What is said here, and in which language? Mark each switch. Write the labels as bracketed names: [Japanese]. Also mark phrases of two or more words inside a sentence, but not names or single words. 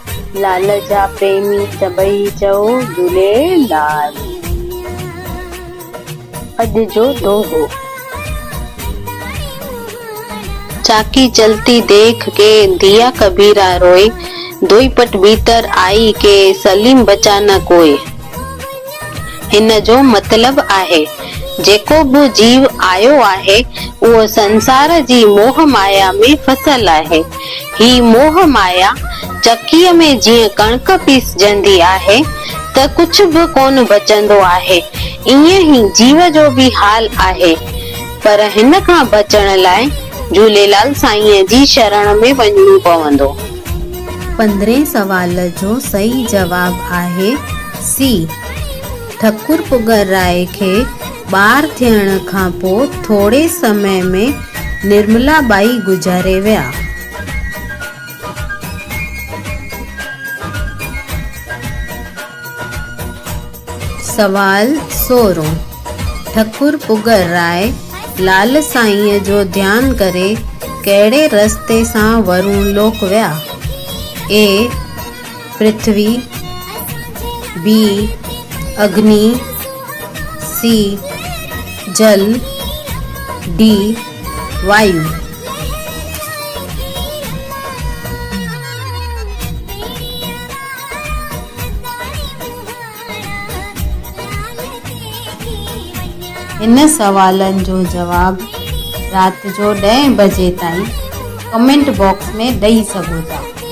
[Sindhi] लाल जा प्रेमी सभई चओ झूलेलाल। अॼु जो दोहो। [Hindi] चाकी चलती देख के दिया कबीरा रोए, दोई पट भीतर आई के सलीम बचा न कोई। [Sindhi] हिन जो मतलब आहे जेको भी जीव आयो आहे उहो संसार जी मोह माया में फसल आहे। ही मोह माया चक्कीअ में जीअं कणक पीसजंदी आहे त कुछ भी कोन बचंदो आहे, ईअं ही जीव जो भी हाल आहे। पर हिन खां बचण लाइ झूलेलाल साईं जी शरण में वञणो पवंदो। 15 सवाल जो सही जवाब आहे सी। ठकुर पुगर राय खे ॿार थियण खां पोइ थोड़े समय में निर्मला बाई गुज़ारे विया। सवाल 16। ठकुर पुगर राय लाल साईं जो ध्यान करे कहिड़े रस्ते सां वरुण लोक विया? ए पृथ्वी, बी अग्नि, सी जल, डी वायु। इन सवालन जो जवाब रात जो 10 बजे ताईं कमेंट बॉक्स में ॾेई सघो था।